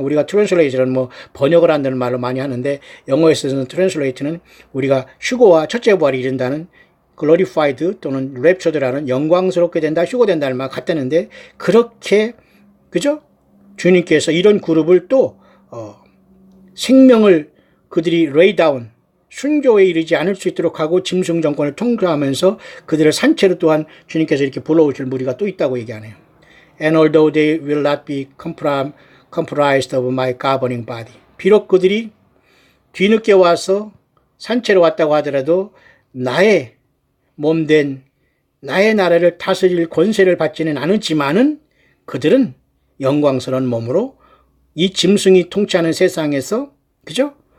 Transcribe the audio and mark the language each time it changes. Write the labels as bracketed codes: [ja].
[ko] 우리가 translate는 뭐 번역을 한다는 말로 많이 하는데 영어에서는 translate는 우리가 휴거와 첫째 부활이 이른다는 glorified 또는 raptured라는 영광스럽게 된다, 휴거된다는 말 같다는데 그렇게 그죠? 주님께서 이런 그룹을 또 생명을 그들이 lay down 순교에 이르지 않을 수 있도록 하고 짐승 정권을 통과하면서 그들을 산채로 또한 주님께서 이렇게 불러오실 무리가 또 있다고 얘기하네요. [en] And although they will not be comprised of my governing body. [ko] 비록 그들이 뒤늦게 와서 산채로 왔다고 하더라도 나의 몸된 나의 나라를 다스릴 권세를 받지는 않았지만은 그들은 영광스러운 몸으로 이 짐승이 통치하는 세상에서 그죠?